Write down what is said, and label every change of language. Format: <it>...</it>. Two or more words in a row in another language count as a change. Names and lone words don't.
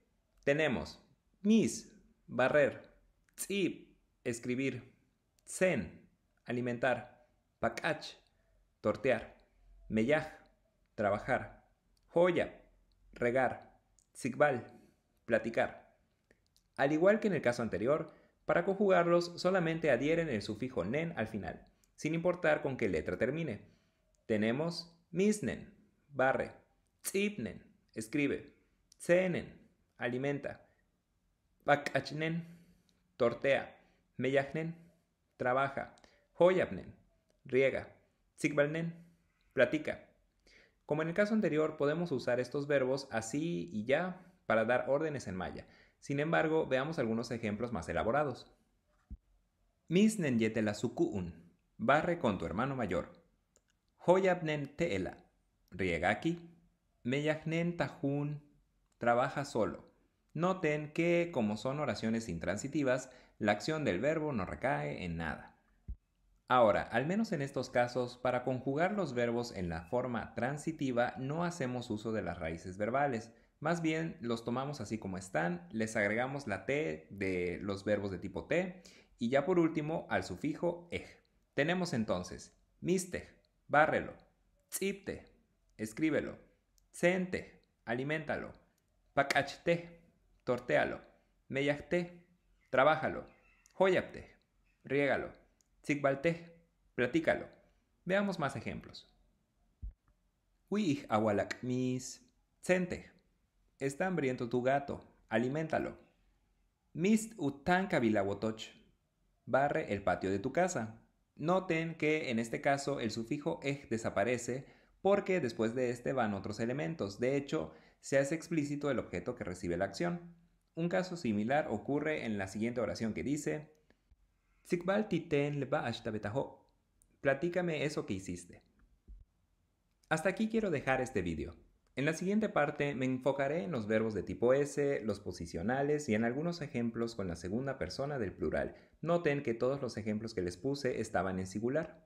<es>Tenemos mis, barrer, tzib, escribir, tsen, alimentar, pakach, tortear, meyaj, trabajar, joya, regar, tzikbal, platicar. Al igual que en el caso anterior, para conjugarlos solamente adhieren el sufijo nen al final, sin importar con qué letra termine. Tenemos misnen, barre, tzibnen, escribe, tsenen, alimenta, pakachnen, tortea, meyajnen, trabaja, joyabnen, riega, tzikbalnen, platica. Como en el caso anterior, podemos usar estos verbos así y ya para dar órdenes en maya. Sin embargo, veamos algunos ejemplos más elaborados.</es> <yua>Misnen yetela sukuun,</yua> <es>barre con tu hermano mayor.</es> <yua>Joyabnen teela,</yua> <es>riega aquí.</es> <yua>Meyajnen tajun,</yua> <es>trabaja solo. Noten que, como son oraciones intransitivas, la acción del verbo no recae en nada. Ahora, al menos en estos casos, para conjugar los verbos en la forma transitiva no hacemos uso de las raíces verbales. Más bien los tomamos así como están, les agregamos la T de los verbos de tipo T y ya por último al sufijo ej. Tenemos entonces mistej, bárrelo, tziptej, escríbelo, tsentej, aliméntalo, pakachtej, tortéalo, meyajtej, trabájalo, joyaptej, riégalo, tzikbaltej, platícalo. Veamos más ejemplos.</es> <yua>Uij awalak mis tsentej.</yua> <es>Está hambriento tu gato, aliméntalo.</es> <yua>Mist utan kabilawotoch.</yua> <es>Barre el patio de tu casa. Noten que en este caso el sufijo ej desaparece porque después de este van otros elementos. De hecho, se hace explícito el objeto que recibe la acción. Un caso similar ocurre en la siguiente oración que dice</es> <yua>Tzikbal titen leba ashtabetaho.</yua> <es>Platícame eso que hiciste. Hasta aquí quiero dejar este vídeo. En la siguiente parte me enfocaré en los verbos de tipo S, los posicionales y en algunos ejemplos con la segunda persona del plural. Noten que todos los ejemplos que les puse estaban en singular.</es>